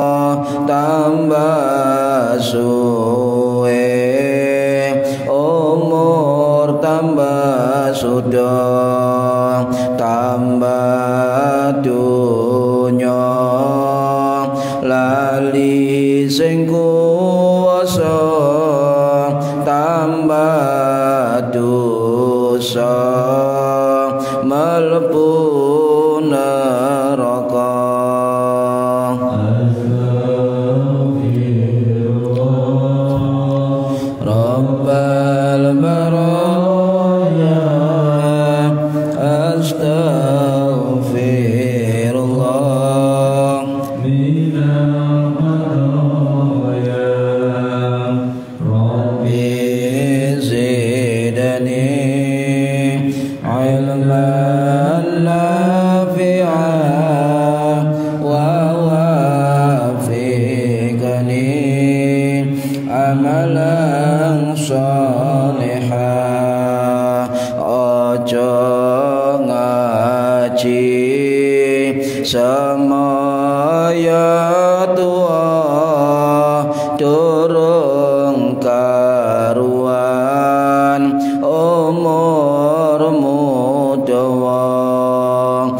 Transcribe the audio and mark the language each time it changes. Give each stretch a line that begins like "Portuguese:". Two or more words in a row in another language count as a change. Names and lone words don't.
Javanese: tambah suwe umur, tambah sudah, tambah dunya lali sing kuwasa, tambah dosa mlebu neraka.
Arabic: رب البرايا. أستغفر الله من الخطايا. رب زدني علما نافعا ووفقني عملا صالحا.
Javanese: Ojo ngaji semaya tua durung karuan umurmu dawa.